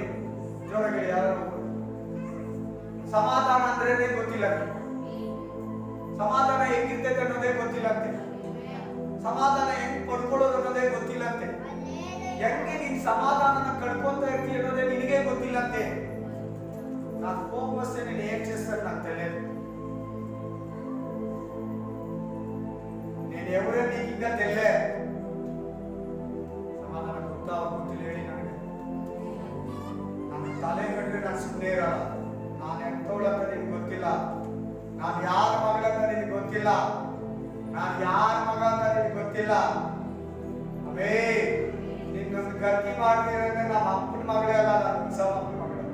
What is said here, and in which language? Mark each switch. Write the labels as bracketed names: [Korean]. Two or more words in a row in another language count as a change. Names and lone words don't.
[Kannada] ಜೋರಾಗಿ ಯಾರು? ಸಮಾಧಾನ ಅಂದ್ರೆ ಗೊತ್ತಿಲ್ಲ, ಸಮಾಧಾನ ಹೆಂಗಿರ್ತೈತೆ ಅನ್ನೋದೇ ಗೊತ್ತಿಲ್ಲಂತೆ, ಸಮಾಧಾನ ಹೆಂಗ್ ಪಡ್ಕೊಳ್ಳೋದು ಅನ್ನೋದೇ ಗೊತ್ತಿಲ್ಲಂತೆ, ಹೆಂಗೆ ನೀನ್ ಸಮಾಧಾನನ ಕಳ್ಕೊಂತ ಇರ್ತೀಯ ಅನ್ನೋದೇ ನಿನಗೆ ಗೊತ್ತಿಲ್ಲಂತೆ. [Telugu] నాకు కోపం వస్తే నేను ఏం చేస్తాను నాకు తెలియదు. నేను ఎవరో నీకు ఇంకా తెలియదు. [Kannada] ಸಮಾಧಾನ ಗೊತ್ತಾ ಗೊತ್ತಿಲ್ಲ ಹೇಳಿ ನನಗೆ. ನನ್ನ ತಲೆ ಕಟ್ಟಿದ್ರೆ ನಾನು ಸುಮ್ಮನೆ ಇರಲ್ಲ. ನಾನು ಎಂಥವಳಂತ ನಿನ್ಗೆ ಗೊತ್ತಿಲ್ಲ, ನಾನು ಯಾರ ಮಗಳಂತ ನಿನ್ಗೆ ಗೊತ್ತಿಲ್ಲ, ನಾನು ಯಾರ ಮಗ ಅಂತ ನಿನ್ಗೆ ಗೊತ್ತಿಲ್ಲ. ಅವೇ ನಿನ್ನೊಂದು ಗತಿ ಮಾಡ್ತೀರಂದ್ರೆ ನಮ್ಮ ಅಪ್ಪನ ಮಗಳೇ ಅಲ್ಲ, ನಾನು ಉತ್ಸವಪ್ಪನ ಮಗಳ.